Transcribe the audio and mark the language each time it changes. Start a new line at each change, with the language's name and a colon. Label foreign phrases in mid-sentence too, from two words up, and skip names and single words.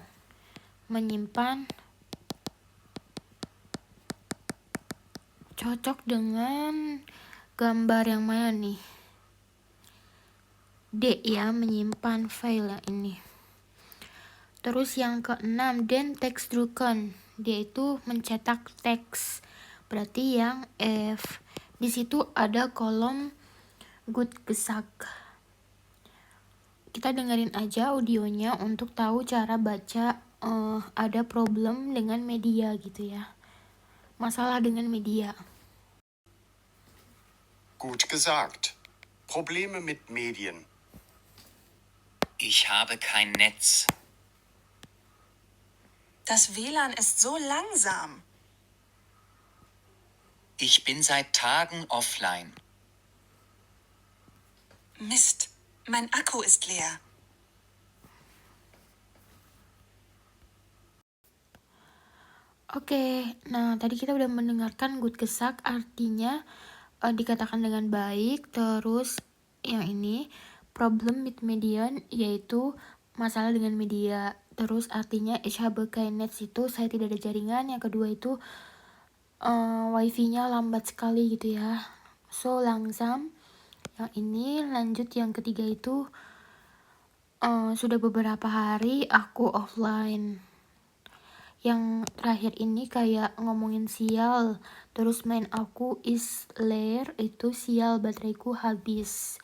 Indonesian: Menyimpan cocok dengan gambar yang mana nih? D ya, menyimpan file yang ini. Terus yang ke-6,
German: den Textdrucken,
Indonesian: dia itu mencetak teks. Berarti yang F. Di situ ada kolom
German: gut gesagt.
Indonesian: Kita dengerin aja audionya untuk tahu cara baca ada problem dengan media gitu ya. Masalah dengan media.
German: Gut gesagt. Probleme mit Medien. Ich habe kein Netz. Das WLAN ist so langsam. Ich bin seit Tagen offline. Mist, mein Akku ist leer.
Indonesian: Oke, nah tadi kita udah mendengarkan
German: gut gesagt
Indonesian: artinya dikatakan dengan baik. Terus yang ini
German: problem mit Medien,
Indonesian: yaitu masalah dengan media. Terus artinya
German: ich habe kein Netz
Indonesian: itu saya tidak ada jaringan. Yang kedua itu wifi-nya lambat sekali gitu ya,
German: so langsam.
Indonesian: Yang ini lanjut yang ketiga itu sudah beberapa hari aku offline. Yang terakhir ini kayak ngomongin sial, terus main aku is lair itu sial bateraiku habis.